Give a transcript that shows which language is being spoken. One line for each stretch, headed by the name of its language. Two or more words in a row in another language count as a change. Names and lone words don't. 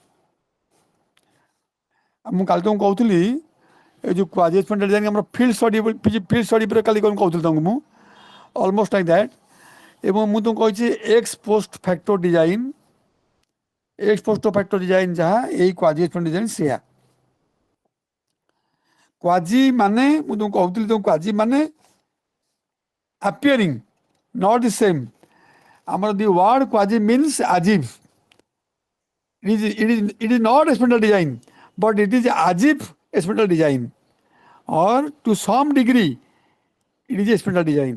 Odia: ମୁଁ କାଲି ତୁମକୁ କହୁଥିଲି ଏ ଯେଉଁ
English: quasi experimental design
Odia: ଆମର
English: field study
Odia: ଉପରେ କାଲି କ'ଣ କହୁଥିଲି ତୁମକୁ ମୁଁ,
English: almost like that.
Odia: ଏବଂ ମୁଁ ତୁମକୁ କହିଛି
English: ex post factor design, ex post factor design
Odia: ଯାହା ଏଇ
English: quasi experimental design
Odia: ସେୟା। କ୍ୱାଜି ମାନେ ମୁଁ ତୁମକୁ କହୁଥିଲି ତୁମକୁ କ୍ୱାଜି ମାନେ
English: appearing, not the same. ଆମର the word quasi means as if. It is not experimental design, but it is as if experimental design, or to some degree it is experimental design.